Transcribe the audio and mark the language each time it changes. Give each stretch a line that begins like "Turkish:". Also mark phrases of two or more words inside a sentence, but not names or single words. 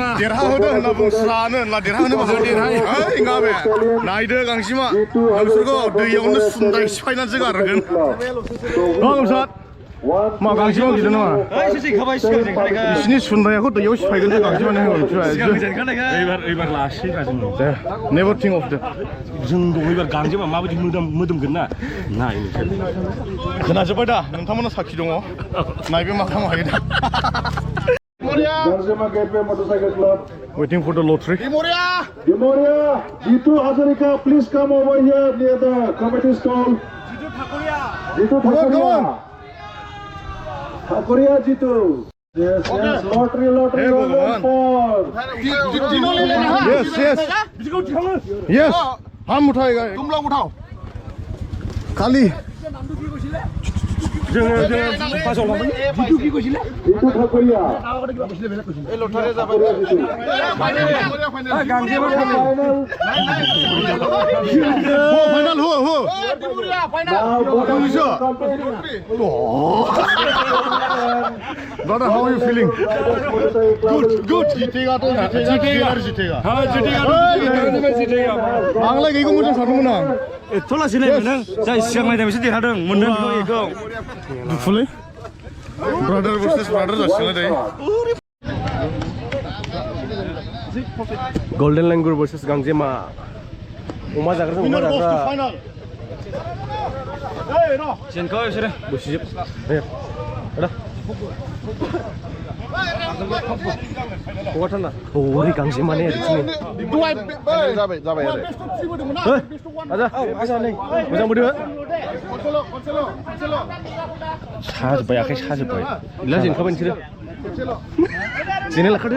Bodo: देरहाहोदो होनना बुंस्रानो होनना देरहाहोनोबा जों देरहायो ओइ गाबे नायदो गांजिमा नोंसोरखौ दैयावनो सुन्दाय सिफायनानैसो गारगोन गामसाद मा गांजिमा गिदों नामा बिसिनि सुन्दायाखौ दैयाव सिफायगोन गांजिमानि एबार लासिगोन जों
English: never think of the
Bodo: जों दं एबार गांजिमा माबायदि मोदोमगोन ना नाय खोनाजोब्बाय दा नोंथांमोना साखि दङ नायबे मा खालामनो हायो दा
English: Garzema Gateway Motorcycle Club. Waiting for the lottery. Dimoria! Dimoria, Jitu Hazarika, please come over here near the committee stall. Jitu Come on, come Thakuria. on. Thakuria Jitu. Yes, yes, lottery, Hey, roll Bhagavan. for.
Hindi: Dino ले लेना हाँ
English: Yes, yes. Yes.
Hindi: हम उठाएगा तुम लोग उठाओ खाली Jitu Thakuria. हो फाइनल हो
English: Now, Bodoland company. brother how are you feeling Motorcycle Club.
Hindi: good जीतेगा तो जीतेगा हाँ जीतेगा गांजे में जीतेगा
Bodo: आंलाय गैगौ मोजां सानदोंमोन आं थलासिना मोनदों जाय सिगां नायनायसो देरहादों मोनदों बेखौ दुखुलै ब्रादार versus ब्रादार जासिगोन दायो गोल्डन लैंगुर वर्सेस गांजेमा अमा जाग्रा
English: winner goes to final
Bodo: जेनखौ बिसोरो बुसिजोब हगारथारना ओरै गांजेमाने बिदिनो जाबाय आरो आजा मोजां बोदो साजोब्बाय आखाइ साजोब्बाय गैला जेनखाबाय नोंसोरो जेने लाखादो